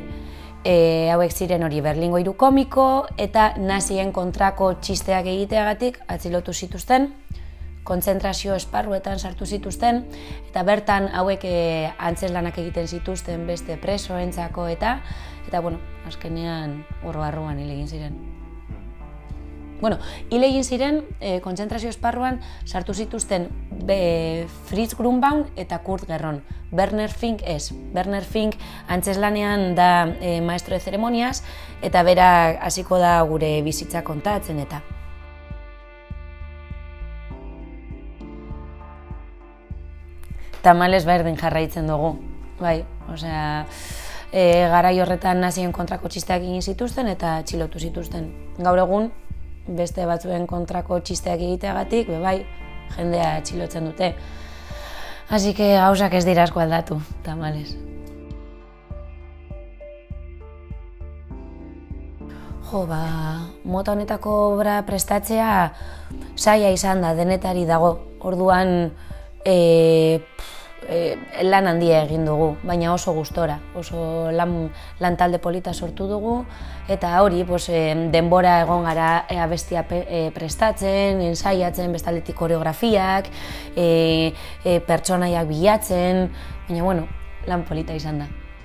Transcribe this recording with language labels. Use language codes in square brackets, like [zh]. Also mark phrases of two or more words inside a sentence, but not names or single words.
[eu] Hauek ziren hori Berlingo hiru komiko eta nazien kontrako txisteak egiteagatik atzilotu zituzten, kontzentrazio esparruetan sartu zituzten, eta bertan hauek antzeslanak egiten zituzten beste presoentzako eta azkenean horro barruan hil egin ziren. Hil egin ziren, kontzentrazio esparruan sartu zituzten Fritz Grunbaum eta Kurt Gerron. Werner Fink ez. Werner Fink antzeslanean da [es] maestro de ceremonias [eu] eta bera hasiko da gure bizitza kontatzen eta. Tamalez berdin jarraitzen dugu, bai, garai horretan nazien kontrako txisteak egin zituzten eta atxilotu zituzten. Gaur egun, beste batzuen kontrako txisteak egiteagatik, jendea atxilotzen dute. [es] Así que [eu] gauzak ez dira asko aldatu, tamalez. Mota honetako obra prestatzea zaila izan da, denetari dago. Orduan lan handia egin dugu, baina oso gustora, oso lan talde polita sortu dugu, eta hori denbora egon gara abestia prestatzen, ensaiatzen, bestaldetik koreografiak, pertsonaiak bilatzen, baina lan polita izan da.